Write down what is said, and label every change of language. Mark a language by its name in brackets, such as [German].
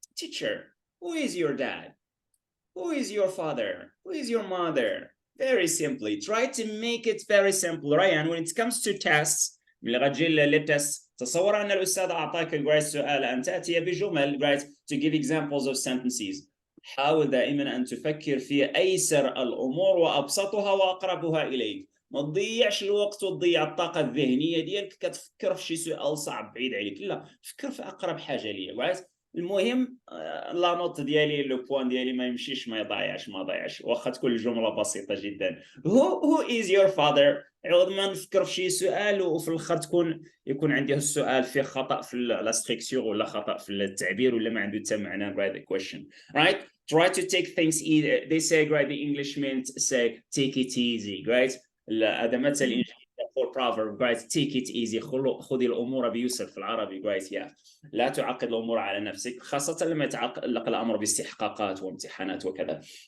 [English] Teacher. Who is your dad? Who is your father? Who is your mother? Very simply, try to make it very simple. Ryan, when it comes to tests, [Arabic] من لغة للتست تصور أن الأستاذ أعطاك السؤال أن تأتي بجمل [English] to give examples of sentences. [Arabic] حاول دائما أن تفكر في أيسر الأمور وأبسطها وأقربها إليك. ما تضيعش الوقت وتضيع الطاقة الذهنية ديالك كتفكر في شي سؤال صعب بعيد عليك. لا، فكر في أقرب حاجة ليا. المهم لا نوت ديالي لو بوان ديالي ما يمشيش ما ضايعش واخا تكون الجمله بسيطه جدا. [English] who is your father؟ [Arabic] عوض ما نفكر في شي سؤال وفي الاخر يكون عندي السؤال فيه خطا في لا ستركتور ولا خطا في التعبير ولا ما عنده حتى معنى. [English] Right, the question. Right, try to take things easy. They say, right, the English means say take it easy. [Arabic] Right, هذا مثل انجليزي [English] for proverb. Right, take it easy. [Arabic] خذي الامور بيسر في العربي. [English] Right, yeah. [Arabic] لا تعقد الأمور على نفسك خاصة لما يتعلق الأمر باستحقاقات وامتحانات وكذا.